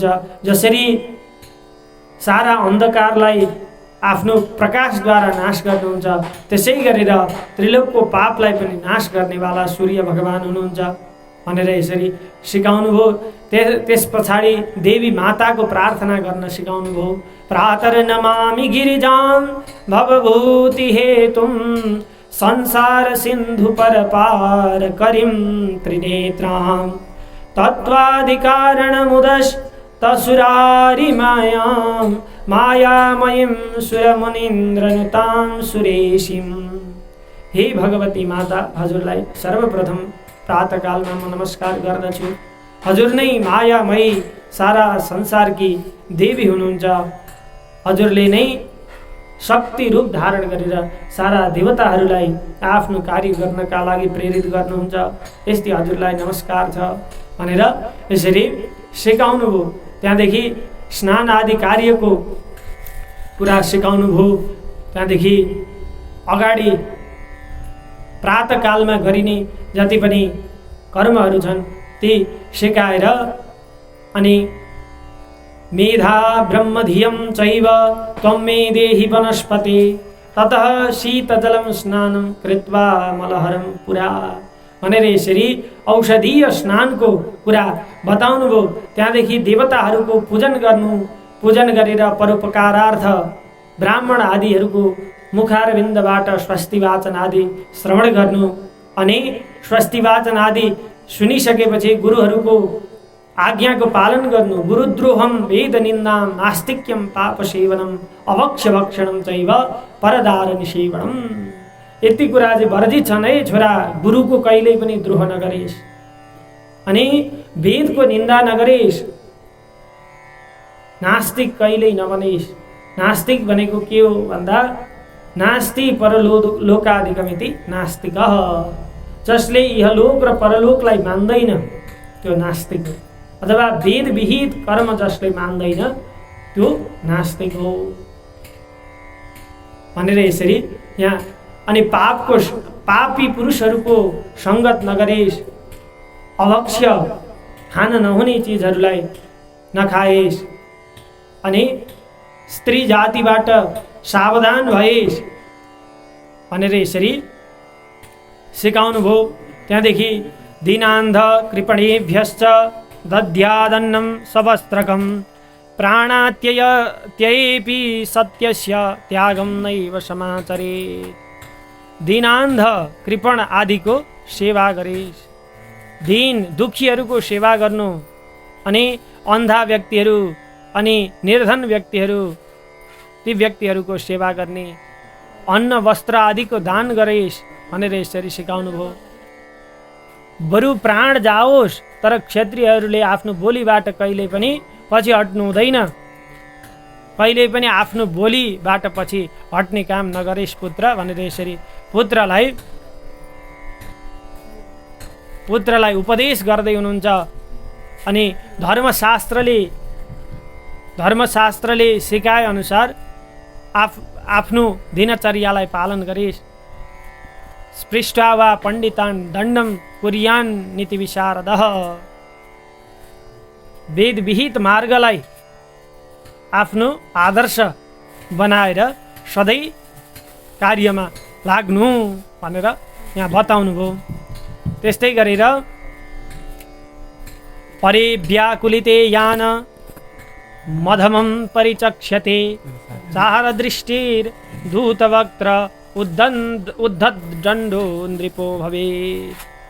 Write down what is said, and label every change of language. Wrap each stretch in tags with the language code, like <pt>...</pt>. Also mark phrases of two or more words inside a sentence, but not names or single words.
<ne>जसरी सारा अन्धकारलाई आफ्नो प्रकाशद्वारा नाश गर्नुहुन्छ, त्यसै गरेर त्रिलोकको पापलाई पनि नाश गर्नेवाला सूर्य भगवान हुनुहुन्छ भनेर यसरी सिकाउनु भयो। त्यस पछाडि देवी माताको प्रार्थना गर्न सिकाउनु भयो।</ne> <sa>प्रातर्नमामि गिरिजां भवभूति हेतुं संसार सिन्धु परपार करिं त्रिनेत्रां तत्त्वादिकारणमुदस्तसुरारि मायां मायामयीं सुरमुनीन्द्रनुतां सुरेशिं।</sa> <ne>हे भगवती माता, हजुरलाई सर्वप्रथम प्रातःकालमा म नमस्कार गर्दछु। हजुर नै मायामयी सारा संसारकी देवी हुनुहुन्छ। हजुरले नै शक्ति रूप धारण गरेर सारा देवताहरूलाई आफ्नो कार्य गर्नका लागि प्रेरित गर्नुहुन्छ। यस्तै हजुरलाई नमस्कार छ भनेर यसरी सिकाउनु भयो। त्यहाँदेखि स्नान आदि कार्यको कुरा सिकाउनु भयो। त्यहाँदेखि अगाडि प्रातःकालमा गरिने जति पनि कर्महरू छन् ती सिकाएर अनि</ne> <sa>मेधा ब्रह्मधियं चैव त्वं मे देहि वनस्पति ततः शीतजलं स्नानं कृत्वा मलहरं पुरा</sa> <ne>भनेर यसरी औषधीय स्नानको कुरा बताउनु भयो। त्यहाँदेखि देवताहरूको पूजन गर्नु, पूजन गरेर परोपकारार्थ ब्राह्मण आदिहरूको मुखारविन्दबाट स्वस्ति वाचन आदि श्रवण गर्नु अनि स्वस्ति वाचन आदि सुनिसकेपछि गुरुहरूको आज्ञाको पालन गर्नु।</ne> <sa>गुरुद्रोहम वेद निन्दां नास्तिक्यम पाप सेवनम अभक्ष्य भक्षणम चैव परदार निसेवनम।</sa> <ne>यति कुरा चाहिँ वर्जित छन् है छोरा। गुरुको कहिल्यै पनि द्रोह नगरेस् अनि वेदको निन्दा नगरेस्, नास्तिक कहिल्यै नबनेस्। नास्तिक भनेको के हो भन्दा</ne> <sa>नास्ति परलोकादिकमिति नास्तिकः,</sa> <ne>जसले इहलोक र परलोकलाई मान्दैन त्यो नास्तिक हो। अथवा वेद विहित कर्म जसले मान्दैन त्यो नास्तिक हो भनेर यसरी यहाँ अनि पापी पुरुषहरूको सङ्गत नगरेस्, अभक्ष्य खान नहुने चिजहरूलाई नखाएस् अनि स्त्री जातिबाट सावधान भएस् भनेर यसरी सिकाउनु भयो। त्यहाँदेखि</ne> <sa>दीनान्ध कृपणेभ्यश्च दद्यादन्नं सवस्त्रकं प्राणात्ययत्येपि सत्यस्य त्यागं नैव समाचरेत्।</sa> <ne>दीनान्ध कृपण आदिको सेवा गरेस्। दीन दुखीहरूको सेवा गर्नु अनि अन्धा व्यक्तिहरू अनि निर्धन व्यक्तिहरू ती व्यक्तिहरूको सेवा गर्ने, अन्न वस्त्र आदिको दान गरेस् भनेर यसरी सिकाउनु भयो। बरु प्राण जाओस् तर क्षत्रियहरूले आफ्नो बोलीबाट कहिले पनि पछि हट्नु हुँदैन। कहिले पनि आफ्नो बोलीबाट पछि हट्ने काम नगरेस् पुत्र भनेर यसरी पुत्रलाई पुत्रलाई उपदेश गर्दै हुनुहुन्छ। अनि धर्मशास्त्रले सिकाए अनुसार आफ्नो दिनचर्यालाई पालन गरिस्।</ne> <sa>स्पृष्ट्वा वा पण्डितान् दण्डं कुर्यान् नीति विशारदः।</sa> <ne>वेद विहित मार्गलाई आफ्नो आदर्श बनाएर सधैँ कार्यमा लाग्नु भनेर यहाँ बताउनु भयो। त्यस्तै गरेर</ne> <sa>परे व्याकुलिते यान मधमं परिचक्ष्यते चारदृष्टिर दूतवक्त्र उद्धदण्डो नृपो भवेत्।</sa>